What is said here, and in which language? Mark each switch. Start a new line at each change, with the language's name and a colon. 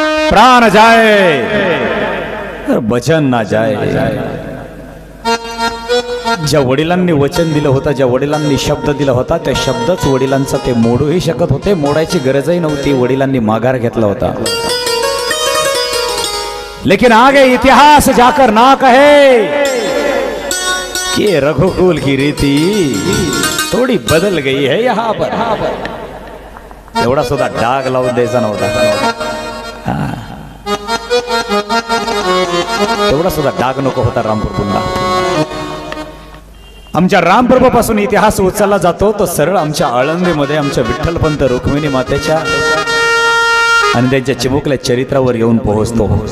Hindi: प्राण जाए वचन ना जाए।
Marathi: ज्या वडिलांनी वचन दिलं होतं, ज्या वडिलांनी शब्द दिला होता, त्या शब्दच वडिलांचा ते मोडूही शकत होते, मोडायची गरजही नव्हती, वडिलांनी माघार घेतला होता।
Hindi: लेकिन आगे इतिहास जाकर ना कहे कि रघुकुल की रीति थोड़ी बदल गई है यहाँ पर।
Marathi: एवढा सुद्धा डाग लावून द्यायचा नव्हता, एवढा सुद्धा डाग नको होता रामप्रभूंना। आमच्या रामप्रभू पासून इतिहास उचलला जातो तो सरळ आमच्या आळंदीमध्ये आमच्या विठ्ठलपंत रुक्मिणी मातेच्या आणि त्यांच्या चिमुकल्या चरित्रावर येऊन पोहोचतो।